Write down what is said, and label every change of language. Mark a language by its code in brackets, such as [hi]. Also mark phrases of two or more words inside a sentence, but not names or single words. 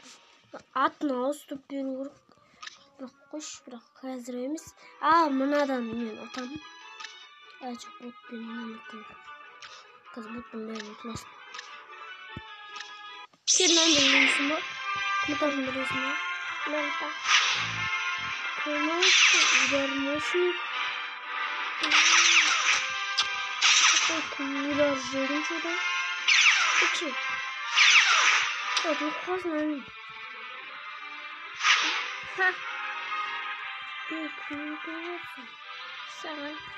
[kk] Атын ауыстырып беру керек. Бірақ қойшы, бірақ қазір емес. Мынадан мен ұтамын. Жоқ, ботпен мен ұтамын. Қазір ботпен бәрін ұтыласың. Сен әнді білесің ба? Кім ұтатын білесің ба? Мен ұтам. [ru] Конечно, удар мощный. Какой удар жирный сюда. Ты че? Вот, ну классно они. [kk] Ха. Сарай.